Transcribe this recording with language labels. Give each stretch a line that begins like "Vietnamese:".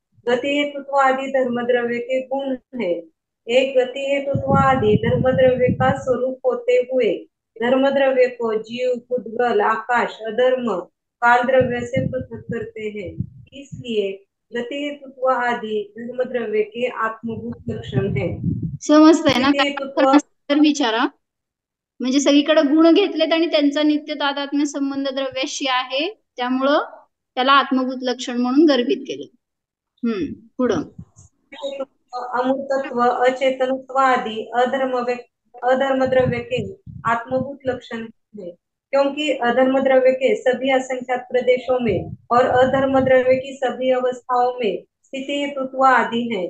Hindi: गति हेतुत्व आदि धर्मद्रव्य के गुण है। एक गति हेतुत्व आदि धर्मद्रव्य का स्वरूप होते हुए धर्मद्रव्य को जीव पुद्गल आकाश अधर्म काल द्रव्य से पृथक करते हैं। इसलिए गति हेतुत्व आदि धर्मद्रव्य के आत्मभूत लक्षण है।
Marathi: समजतंय ना? तर विचारा. म्हणजे सगळीकडे गुण घेतलेत आणि त्यांचा नित्य तादात्म्य संबंध द्रव्याशी आहे, त्यामुळं त्याला आत्मभूत लक्षण म्हणून गर्भित केलं. पुढं
Hindi: अमूर्तत्व अचेतनत्व आदि अधर्म द्रव्य के आत्मभूत लक्षण है, क्योंकि अधर्म द्रव्य के सभी असंख्यात प्रदेशों में और अधर्म द्रव्य की सभी अवस्थाओं में स्थिति हेतुत्व आदि है।